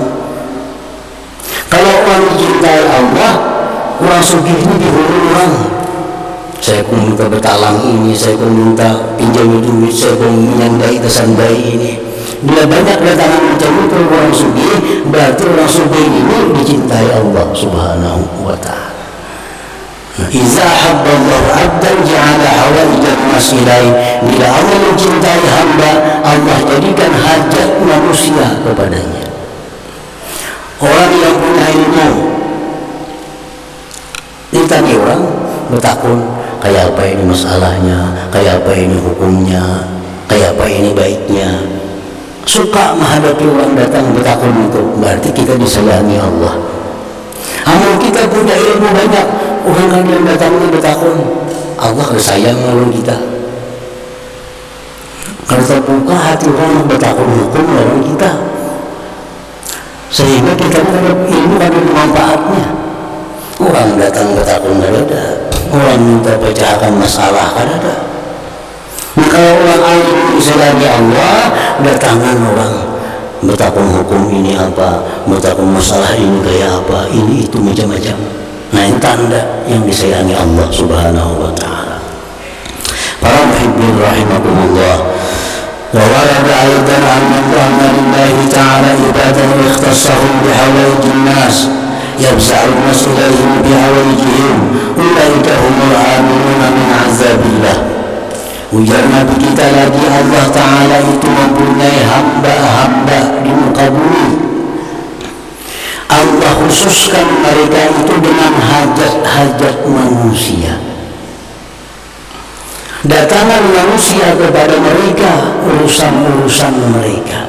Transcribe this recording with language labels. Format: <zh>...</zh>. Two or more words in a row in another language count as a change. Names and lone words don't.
<bjn>Kalau orang dicintai Allah, orang sugih ini dihulu orang. Saya pun minta bertalang ini, saya pun minta pinjam duit, saya pun menyandai tesan bayi ini. Bila banyak datangan macam itu orang sugih, berarti orang sugih ini dicintai Allah</bjn> <ar>سبحانه وتعالى. إذا أحب الله عبدا جعل حوائج الناس إليه.</ar> <bjn>Bila Allah mencintai hamba, Allah jadikan hajat manusia kepadanya. Orang yang punya ilmu ditanya orang bertakun, kayak apa ini masalahnya, kayak apa ini hukumnya, kayak apa ini baiknya. Suka menghadapi orang datang bertakun itu, berarti kita disayangi Allah. Amal kita punya ilmu banyak, orang kan yang datang bertakun, Allah sayang lawan kita. Kalau terbuka hati orang bertakun hukum lawan kita, sehingga kita dapat ilmu ada manfaatnya. Orang datang bertakun ada, orang minta pecahkan masalah ada. Kalau orang alim disayangi Allah, datangan orang bertakun hukum ini apa, bertakun masalah ini kayak apa, ini itu macam-macam. Nah, ini tanda yang disayangi Allah</bjn> <ar>سبحانه وتعالى. Para محبين رحمكم الله. وورد أيضا أن لله تعالى عبادا اختصهم بحوائج الناس يفزع الناس إليهم بحوائجهم أولئك هم الآمنون من عذاب الله.</ar> <bjn>Ujar Nabi kita lagi, Allah Ta'ala itu mempunyai hamba-hamba di muka bumi. Allah khususkan mereka itu dengan hajat-hajat manusia. Datangan manusia kepada mereka, urusan-urusan mereka.</bjn>